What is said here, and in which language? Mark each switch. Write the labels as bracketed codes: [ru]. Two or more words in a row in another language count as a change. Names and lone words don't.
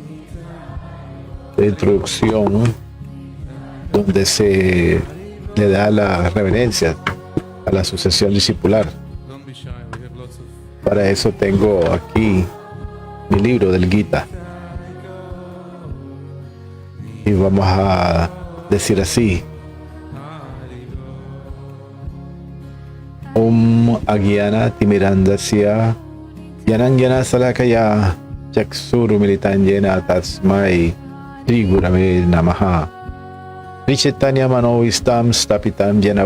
[es] introducción, donde se le da la reverencia a la sucesión discipular. Para eso tengo aquí mi libro del Gita. Y vamos a decir así: [sa] अज्ञान तिमिरान्धस्य ज्ञानाञ्जन शलाकया चक्षुरुन्मीलितं येन तस्मै श्री गुरवे नमः श्रीचैतन्य मनोऽभीष्टं स्थापितं येन